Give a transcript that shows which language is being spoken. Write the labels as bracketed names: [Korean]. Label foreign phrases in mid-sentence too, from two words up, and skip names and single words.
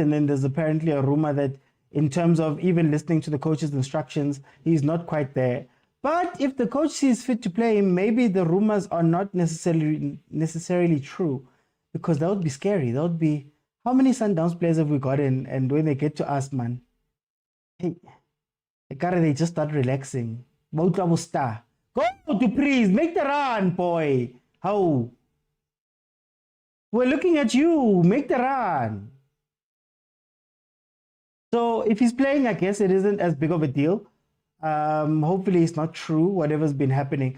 [English] And then there's apparently a rumor that in terms of even listening to the coach's instructions, he's not quite there. But if the coach sees fit to play him, maybe the rumors are not necessarily true, because that would be scary. That would be How many Sundowns players have we got in? And when they get to us, man, hey, they just start relaxing. Motaung CAF. Go to please make the run, boy. How? We're looking at you. Make the run. So if he's playing, I guess it isn't as big of a deal. Hopefully it's not true, whatever's been happening.